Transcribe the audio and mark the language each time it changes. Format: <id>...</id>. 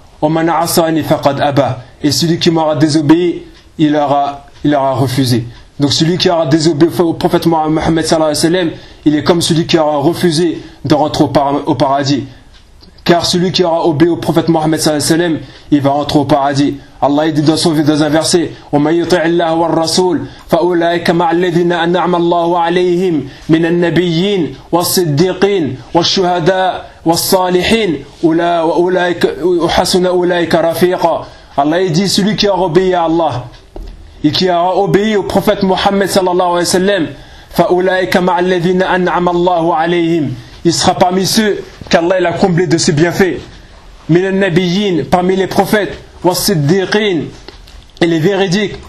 <ar>Wa man 'asani faqad aba,</ar> <fr>et celui qui m'aura désobéi, il aura refusé. Donc celui qui aura désobéi au prophète Mohammed sallallahu alayhi wa sallam, il est comme celui qui aura refusé de rentrer au paradis. Car celui qui aura obéi au prophète Mohammed sallallahu alayhi wa sallam, il va entrer au paradis.</fr> <ar>Allah dit dans un verset: وَمَنْ يُطِعِ اللَّهَ وَالرَّسُولَ فَأُولَئِكَ مَعَ الَّذِينَ أَنْعَمَ اللَّهُ عَلَيْهِمْ مِنَ النَّبِيِّينَ وَالصِّدِّيقِينَ وَالشُّهَدَاءِ وَالصَّالِحِينَ أُولَئِكَ حَسُنَ أُولَئِكَ رَفِيقًا.</ar> <fr>Allah dit: celui qui aura obéi à Allah et qui aura obéi au prophète Mohammed sallallahu alayhi wa sallam,</fr> <ar>فَأُولَئِكَ مَعَ الَّذِينَ أَنْعَمَ اللَّهُ عَلَيْهِمْ,</ar> <fr>il sera parmi ceux qu'Allah il a comblé de ses bienfaits.</fr> <ar>مِنَ النَّبِيِّينَ,</ar> <fr>parmi les prophètes.</fr> <ar>والصديقين</ar> <fr>et les véridiques.</fr>